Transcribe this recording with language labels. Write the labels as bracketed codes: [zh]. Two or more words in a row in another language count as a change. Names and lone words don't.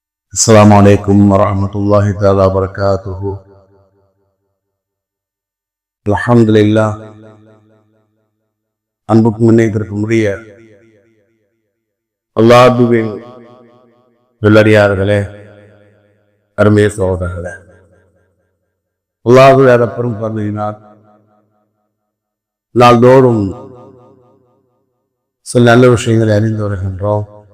[ar] السلام عليكم ورحمة الله تعالى وبركاته. الحمد لله. [ta] அன்புக்கு முன்னேற்றத்திற்கு உரிய அல்லாஹ்வின் நல்லடியார்களே, அருமைய சகோதரர்களே, அல்லாஹ் பெரும் கருணையினால் நாள்தோறும் சில நல்ல விஷயங்களை அறிந்து வருகின்றோம்.